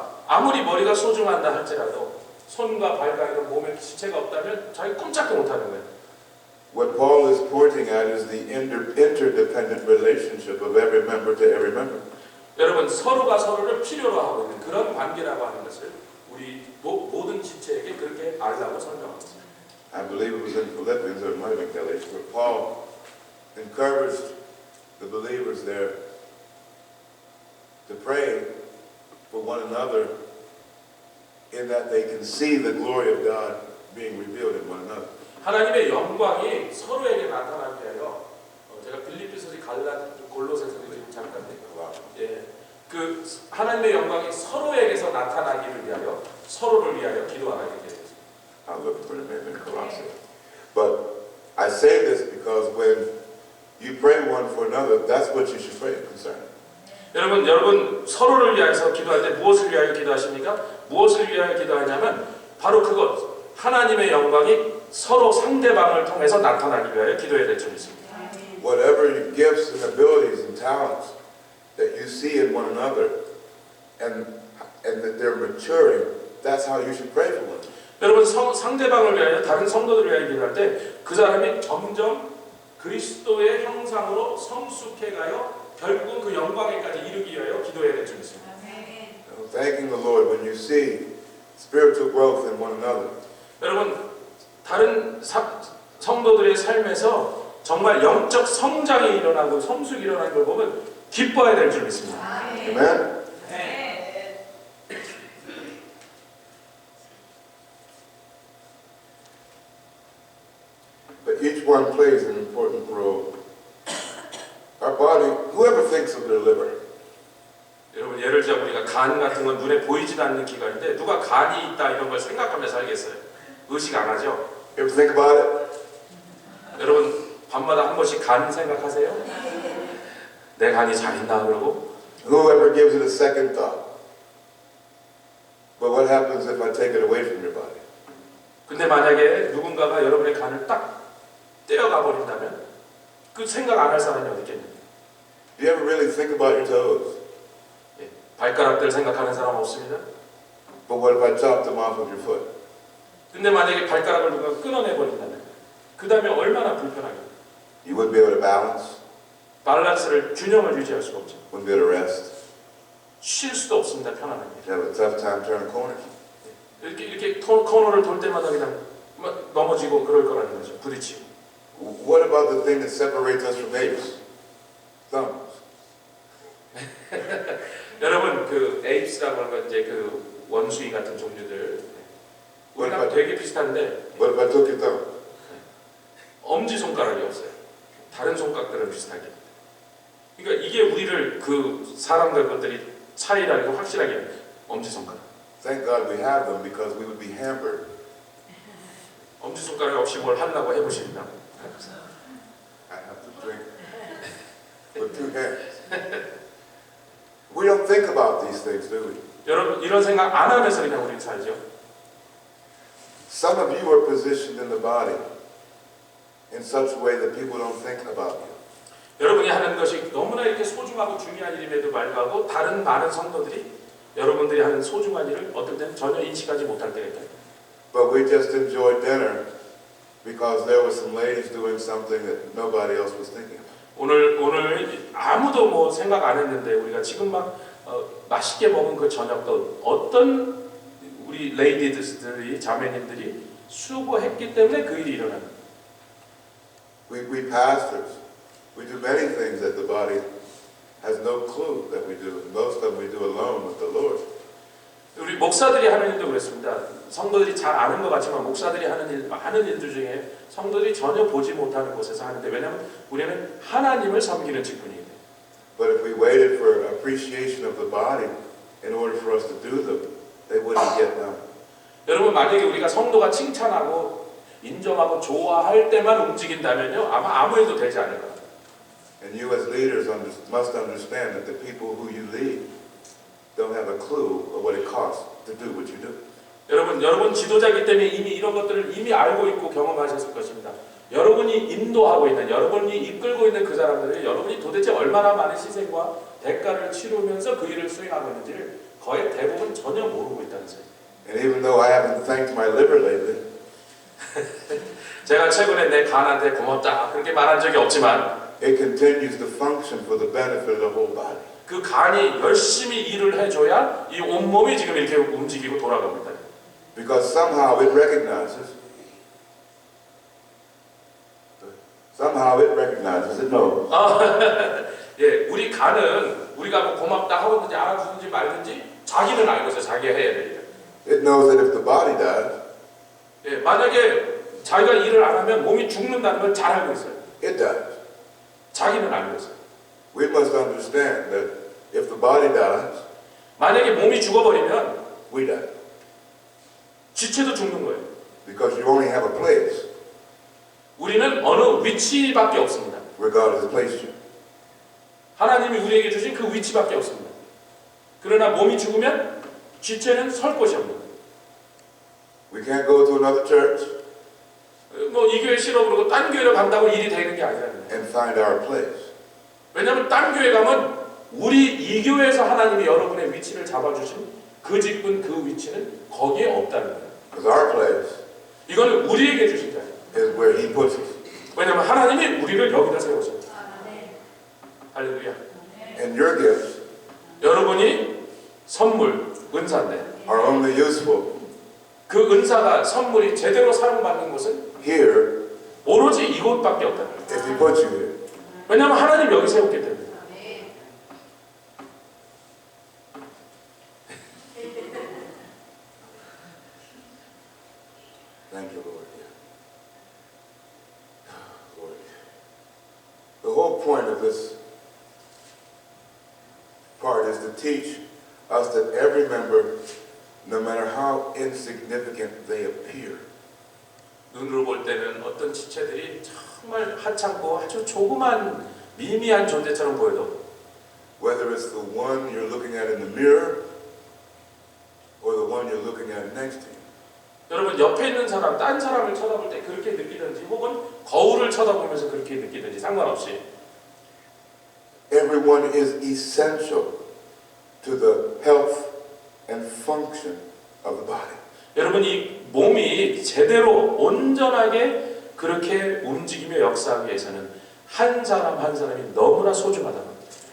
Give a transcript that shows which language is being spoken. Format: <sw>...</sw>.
<ko>아무리 머리가 소중한다 할지라도 손과 발과 이런 몸에 지체가 없다면 자기 꼼짝도 못하는 거예요.</ko> <en>What Paul is pointing at is the interdependent relationship of every member to every member.</en> <ko>여러분 서로가 서로를 필요로 하고 있는 그런 관계라고 하는 것을 우리 모든 지체에게 그렇게 알라고 설명합니다.</ko> <en>I believe it was in Philippians or it might have been Galatians, where Paul encouraged the believers there to pray for one another in that they can see the glory of God being revealed in one another.</en> <ko>하나님의 영광이 서로에게 나타나게 하여 제가 빌립보서 골로새서 지금 잠깐 예, 그 하나님의 영광이 서로에게서 나타나기를 위하여 서로를 위하여 기도하게 되었습니다.</ko> <en>I'm looking for the name in Colossae. But I say this because when you pray one for another, that's what you should pray concerning.</en> <ko>여러분 서로를 위해서 기도할 때 무엇을 위하여 기도하십니까? 무엇을 위하여 기도하냐면 바로 그것 하나님의 영광이 서로 상대방을 통해서 나타나기 위하여 기도해야 될 점이 있습니다.</ko> <en>Whatever your gifts and abilities and talents that you see in one another and that they're maturing, that's how you should pray for one.</en> <ko>여러분 상대방을 위하여 다른 성도들을 위하여 기도할 때 그 사람이 점점 그리스도의 형상으로 성숙해가요 결국은 그 영광에까지 이르기 위하여 기도해야 될 점이 있습니다.</ko> <en>Thanking the Lord when you see spiritual growth in one another.</en> <ko>여러분 다른 성도들의 삶에서 정말 영적 성장이 일어나고 성숙이 일어나는 걸 보면 기뻐해야 될 줄 믿습니다.</ko> <en>Amen. But each one plays an important role. Our body, whoever thinks of their liver,</en> <ko>여러분 예를 들어 우리가 간 같은 건 눈에 보이지도 않는 기관인데 누가 간이 있다 이런 걸 생각하면서 살겠어요? 의식 안 하죠?</ko> <en>you ever think about it?</en> <ko>여러분 밤마다 한 번씩 간 생각하세요? 내 간이 잘 있나 그러고</ko> <en>Whoever gives it a second thought. But what happens if I take it away from your body?</en> <ko>근데 만약에 누군가가 여러분의 간을 딱 떼어가 버린다면 그 생각 안 할 사람이 어디 있겠습니까?</ko> <en>Do you ever really think about your toes?</en> <ko>예, 발가락들 생각하는 사람 없습니다.</ko> <en>But what if I chop them off with your foot?</en> <ko>근데 만약에 발가락을 누가 끊어내 버린다면 그 다음에 얼마나 불편하겠어요?</ko> <en>You wouldn't be able to balance,</en> <ko>밸런스를 균형을 유지할 수가 없죠.</ko> <en>wouldn't be able to rest.</en> <ko>쉴 수도 없습니다. 편안하게. You'd have a tough time turning corners. 이렇게 코너를 돌 때마다 그냥 넘어지고 그럴 거라는 거죠. 부딪히고.</ko> <en>What about the thing that separates us from apes? Thumbs.</en> <ko>여러분 그 에이프스라고 하는 건 이제 그 원숭이 같은 종류들. 우리랑 되게 비슷한데</ko> <en>What if I took your thumb?</en> <ko>엄지 손가락이 없어요. 다른 손가락들은 비슷하게. 그러니까 이게 우리를 그 사람들 것들이 차이라는 거 확실하게 엄지 손가락.</ko> <en>Thank God we have them because we would be hampered.</en> <ko>엄지 손가락 없이 뭘 하려고 해보십니다.</ko> <en>I have to drink with two hands. We don't think about these things, do we?</en> <ko>여러분 이런 생각 안 하면서 그냥 우리는 살죠.</ko> <en>Some of you are positioned in the body in such a way that people don't think about you.</en> <ko>여러분이 하는 것이 너무나 이렇게 소중하고 중요한 일임에도 불구하고 다른 많은 성도들이 여러분들이 하는 소중한 일을 어떨 때는 전혀 인식하지 못할 때가 있다.</ko> <en>But we just enjoyed dinner because there were some ladies doing something that nobody else was thinking about.</en> <ko>오늘 아무도 뭐 생각 안 했는데 우리가 지금 막 맛있게 먹은 그 저녁도 어떤 우리 레이디들이 자매님들이 수고했기 때문에 그 일이 일어나는 거예요.</ko> <en>We pastors, we do many things that the body has no clue that we do. Most of them we do alone with the Lord.</en> <ko>우리 목사들이 하는 일도 그렇습니다. 성도들이 잘 아는 것 같지만 목사들이 하는 일들 중에 성도들이 전혀 보지 못하는 곳에서 하는데 왜냐하면 우리는 하나님을 섬기는 직분이기 때문에.</ko> <en>But if we waited for appreciation of the body in order for us to do them, they wouldn't get done.</en> <ko>여러분 만약에 우리가 성도가 칭찬하고 인정하고 좋아할 때만 움직인다면요 아마 아무 일도 되지 않을 거예요.</ko> <en>And you as leaders must understand that the people who you lead don't have a clue of what it costs to do what you do.</en> <ko>여러분 지도자이기 때문에 이미 이런 것들을 이미 알고 있고 경험하셨을 것입니다. 여러분이 인도하고 있는, 여러분이 이끌고 있는 그 사람들을 여러분이 도대체 얼마나 많은 희생과 대가를 치르면서 그 일을 수행하고 있는지를 거의 대부분 전혀 모르고 있다는 사실.</ko> <en>And even though I haven't thanked my liver lately,</en> <ko>제가 최근에 내 간한테 고맙다 그렇게 말한 적이 없지만</ko> <en>it continues to function for the benefit of the whole body.</en> <ko>그 간이 열심히 일을 해줘야 이 온몸이 지금 이렇게 움직이고 돌아가고 있다.</ko> <en>Because somehow it recognizes the Somehow it recognizes it knows.</en> <ko>예, 우리 간은 우리가 뭐 고맙다 하든지 알아주든지 말든지 자기는 알고 있어요. 자기가 해야 될 일.</ko> <en>It knows that if the body dies,</en> <ko>예, 만약에 자기가 일을 안 하면 몸이 죽는다는 걸 잘 알고 있어요.</ko> <en>it dies.</en> <ko>자기는 알고 있어요.</ko> <en>We must understand that if the body dies,</en> <ko>만약에 몸이 죽어버리면</ko> <en>we die.</en> <ko>지체도 죽는 거예요.</ko> <en>Because you only have a place</en> <ko>우리는 어느 위치밖에 없습니다.</ko> <en>where God has placed you.</en> <ko>하나님이 우리에게 주신 그 위치밖에 없습니다. 그러나 몸이 죽으면 지체는 설 곳이 없는 거예요.</ko> <en>We can't go to another church</en> <ko>뭐 이 교회 싫어 그러고 딴 교회로 간다고 일이 되는 게 아니라는 거예요.</ko> <en>and find our place.</en> <ko>왜냐하면 딴 교회 가면 우리 이 교회에서 하나님이 여러분의 위치를 잡아주신 그 직분 그 위치는 거기에 없다는 거예요.</ko> <en>Because our place</en> <ko>이거는 우리에게 주신 자리예요.</ko> <en>is where He puts us.</en> <ko>왜냐하면 하나님이 우리를 여기다 세우셨어요. 할렐루야.</ko> <en>And your gifts</en> <ko>여러분이 선물, 은사인데</ko> <en>are only useful</en> <ko>그 은사가 선물이 제대로 사용받는 곳은</ko> <en>here</en> <ko>오로지 이곳밖에 없다는 거예요.</ko> <en>if He puts you here.</en> <ko>왜냐하면 하나님 여기 세웠기 때문에.</ko> <en>Thank you, Lord. Lord. The whole point of this part is to teach us that every member, no matter how insignificant they appear,</en> <ko>눈으로 볼 때는 어떤 지체들이 정말 하찮고 아주 조그만 미미한 존재처럼 보여도</ko> <en>whether it's the one you're looking at in the mirror or the one you're looking at next to you,</en> <ko>여러분 옆에 있는 사람, 딴 사람을 쳐다볼 때 그렇게 느끼든지 혹은 거울을 쳐다보면서 그렇게 느끼든지 상관없이</ko> <en>everyone is essential to the health and function of the body.</en> <ko>여러분 이 몸이 제대로 온전하게 그렇게 움직이며 역사하기 위해서는 한 사람 한 사람이 너무나 소중하다는 겁니다.</ko>